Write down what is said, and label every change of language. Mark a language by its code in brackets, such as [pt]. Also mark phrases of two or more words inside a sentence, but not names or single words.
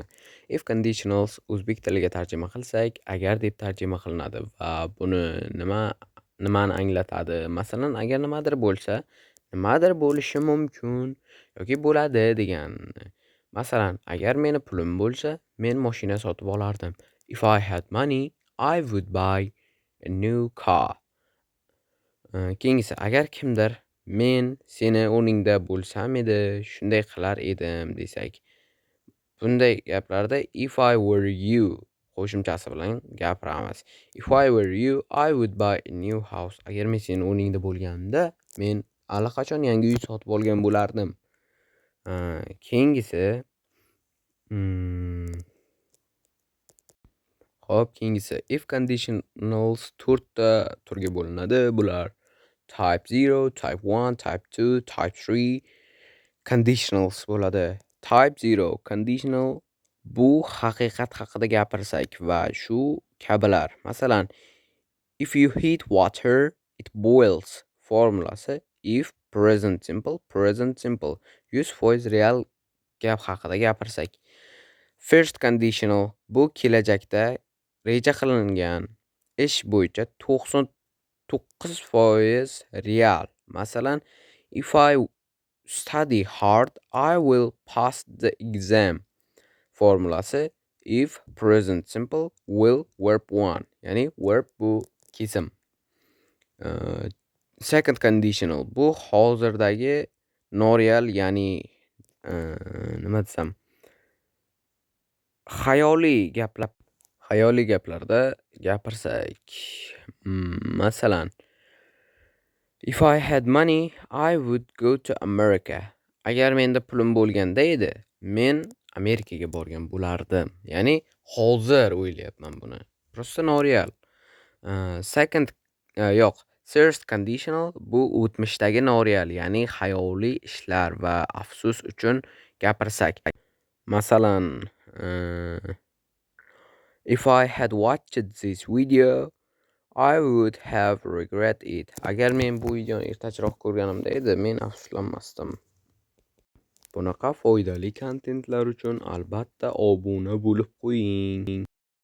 [en] If conditionals [uz] o'zbek tiliga tarjima qilsak, agar deb tarjima qilinadi va buni nimani anglatadi? Masalan, agar nimadir bo'lsa, nimadir bo'lishi mumkin yoki bo'ladi deganini. Masalan, agar meni pulim bo'lsa, men mashina sotib olardim. [en] If I had money, I would buy a new car. [uz] Keyingisi, agar kimdir men seni o'rningda bo'lsam edi, shunday qilar edim desak, bunday gaplarda [en] if I were you [uz] qo'shimchasi bilan gapiramiz. [en] If I were you, I would buy a new house. [uz] Agar men seni o'rningda bo'lganimda, men allaqachon yangi uy sotib olgan bo'lardim. Keyingisi, keyingisi [en] if conditionals [uz] 4 ta turga bo'linadi. [en] Bular type 0, type 1, type 2, type 3 conditionals bo'ladi. Type 0 conditional [uz] bu haqiqat haqida gapirsak va shu kabilar. Masalan, [en] if you heat water, it boils formulasi if present simple 100% real [uz] gap haqida gapirsak. [en] First conditional [uz] bu kelajakda reja qilingan ish bo'yicha 99% real. Masalan, [en] if I study hard, I will pass the exam. Formulasi if present simple will verb 1. [uz] Ya'ni verb bu kesim. [en] Second conditional [uz] bu hozirdagi noreal, ya'ni nima desam, xayoliy gaplarda gapirsak, masalan, [en] if I had money, I would go to America. [uz] Agar menda pulim bo'lganda edi, men Amerikaga borgan bo'lardim. Ya'ni hozir o'ylayapman buni. Prosta noreal. [en] First conditional [uz] bu o'tmishdagi noreal, ya'ni xayoliy ishlar va afsus uchun gapirsak. Masalan, [en] if I had watched this video, I would have regret it. [uz] Agar men bu videoni ertachiroq ko'rganimda edi, men afsuslanmasdim. Bunaqa foydali kontentlar uchun albatta obuna bo'lib qo'ying.